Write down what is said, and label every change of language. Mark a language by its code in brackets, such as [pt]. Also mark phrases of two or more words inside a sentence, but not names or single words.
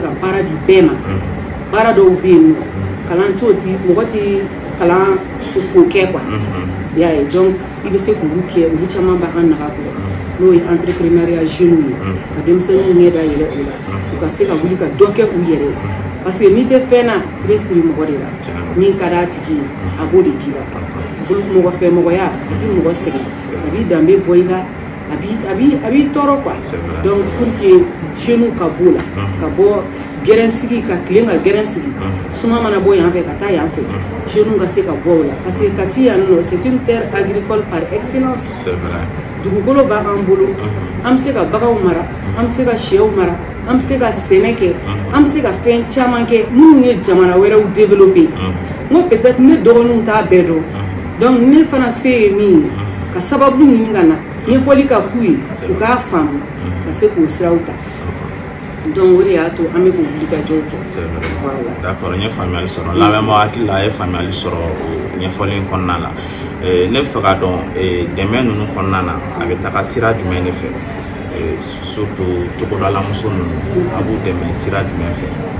[bm] ka baara di bɛɛ ma baara dɔw bɛ yen nɔ kalan t'o ti mɔgɔ ti kalan k'o kɛ quoi i y'a ye donc i bɛ se k'olu kɛ olu caman b'an naga kɔrɔ n'o ye [fr] entrepreneuriat jeune [bm] ye ka denmisɛnninw ɲɛ da yɛlɛ o la u ka se ka wuli ka dɔ kɛ u yɛrɛ [fr] parce que [bm] n'i tɛ fɛn na i bɛ siri mɔgɔ de la min ka d'a tigi ye a b'o de k'i la mɔgɔ fɛ mɔgɔya a bɛ mɔgɔ sɛgɛn a b'i danbe bɔ i la a b'i tɔɔrɔ quoi [fr] donc pour que jeunes [bm] ka b'o la ka bɔ gɛrɛnsigi ka tilen ka gɛrɛnsigi suma mana bɔ yan fɛ ka taa yan fɛ jeunes ka se ka bɔ o la [fr] parce que [bm] Kati yan nɔ [fr] c'est une terre agricole par excellence [bm] dugukolo b'an bolo an bɛ se ka baganw mara an bɛ se ka sɛw mara an bɛ se ka sɛnɛ kɛ an bɛ se ka fɛn caman kɛ minnu ye jamana wɛrɛw développer n ko peut-être ne dɔgɔninw t'a bɛɛ dɔn donc ne fana se ye min ye ka sababu ɲini ka na ɲɛfɔli ka k'u ye u k'a faamu ka se k'o siraw ta donc o de y'a to an bɛ k'o wulikajɔw kɛ voilà. D'accord n ye faamuyali sɔrɔ lamɛnbagaw hakili la a ye faamuyali sɔrɔ o ɲɛfɔli in kɔnɔna la ne bɛ fɛ k'a dɔn dɛmɛ ninnu kɔnɔna na a bɛ taga sira jumɛn de fɛ surtout togodala muso ninnu a b'u dɛmɛ sira jumɛn fɛ